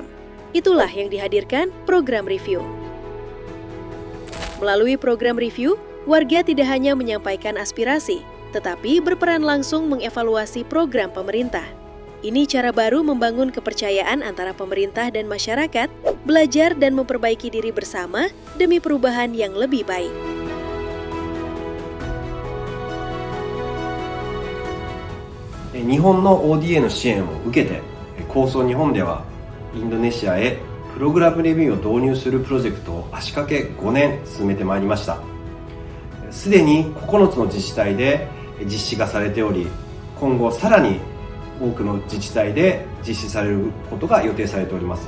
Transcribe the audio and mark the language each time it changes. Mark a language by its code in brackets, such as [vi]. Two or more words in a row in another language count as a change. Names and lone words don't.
[id] Itulah yang dihadirkan program review. Melalui program review, warga tidak hanya menyampaikan aspirasi, tetapi berperan langsung mengevaluasi program pemerintah. Ini cara baru membangun kepercayaan antara pemerintah dan masyarakat, belajar dan memperbaiki diri bersama demi perubahan yang lebih baik. [ja] 日本の ODA の支援を受けて、構想日本ではインドネシアへプログラムレビューを導入するプロジェクトを足掛け5年進めてまいりました。すでに9つの自治体で実施がされており、今後さらに多くの自治体で実施されることが予定されております。